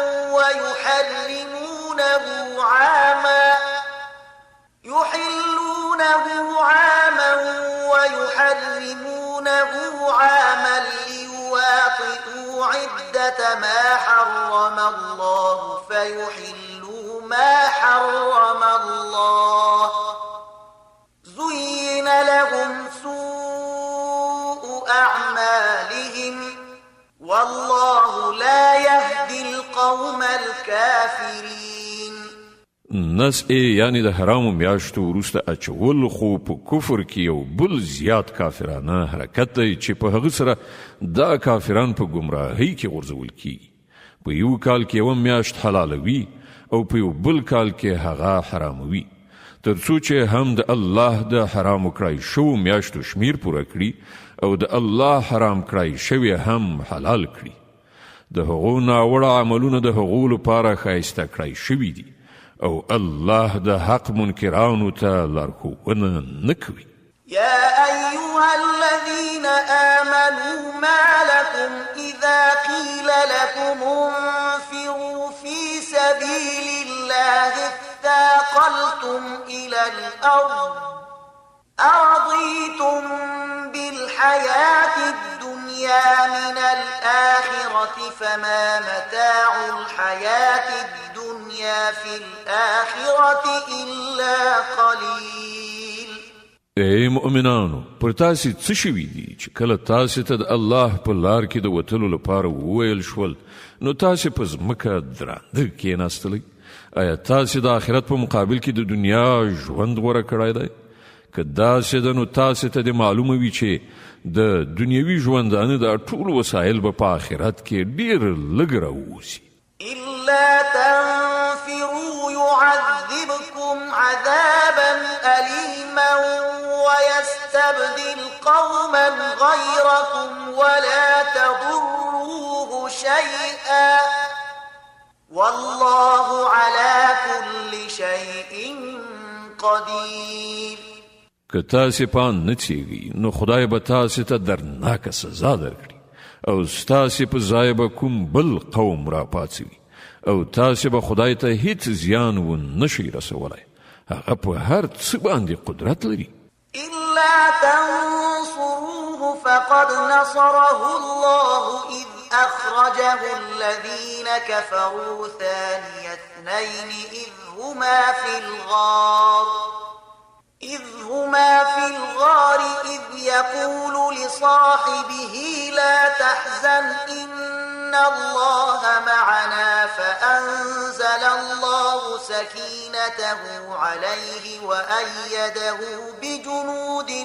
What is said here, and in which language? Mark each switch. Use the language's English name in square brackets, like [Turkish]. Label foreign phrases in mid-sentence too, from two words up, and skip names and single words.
[Arabic] ويحرمونه عاما ليواطئوا عدة ما حرم الله فيحلوا ما حرم الله زين لهم سوء أعمالهم والله لا يهدي القوم الكافرين. [Pashto] نس یعنی د حرامو میاشتو وروسته اچول خو په کفر کې یو بل زیات کافرانه حرکت دی چې په هغه سره دا کافران په گمراهۍ کې غورځول کیږي. په یو کال کې یو میاشت حلالوي او په یو بل کال کې هغه حراموي، تر څو چې هم د الله د حرام کړای شو میاشتو شمیر پوره کړي او د الله حرام کړای شوی هم حلال کړي. د هغو ناوړه عملونه د هغو لپاره ښایسته کړای شوي دي او الله د حق منکرانو ته لارښوونه نه کوي. [Arabic] يا أيها الذين آمنوا ما لكم إذا قيل لكم انفروا في سبيل الله اثاقلتم إلى الأرض أرضيتم بالحياة الدنيا من الآخرة فما متاع الحياة الدنيا في الآخرة إلا قليل. [Pashto] ای مؤمنانو، پر تاسې څه شوي دي چې کله تاسې ته د الله په لار کې د وتلو لپاره وویل شول نو تاسې په ځمکه درانده کېناستئ؟ آیا تاسې د آخرت په مقابل کې د دنیا ژوند غوره کړی دی؟ که داسې ده نو تاسې ته د معلومه وي چې د دنیوي ژوندانه د ټول وسایل به په آخرت کې ډېر لږ راووځي. [Arabic] إلا تنفروا يعذبكم عذابا أليما ويستبدل قوما غيركم ولا تضروه شيئا والله على كل شيء قدير. [Pashto] که تاسې پان نه چیږي نو خدای به تاسې ته درناکه سزا درکړي او ستاسې په ځای به کوم بل قوم راپاڅوي او تاسې به خدای ته هیڅ زیان ونه شئ رسولی. هغه په هر څه باندې قدرت لري. [Arabic] إلا تنصروه فقد نصره الله إذ أخرجه الذين كفروا ثاني اثنين إذ هما في الغار إذ يقول لصاحبه لا تحزن إن الله معنا فأنزل الله سكينته عليه وأيده بجنود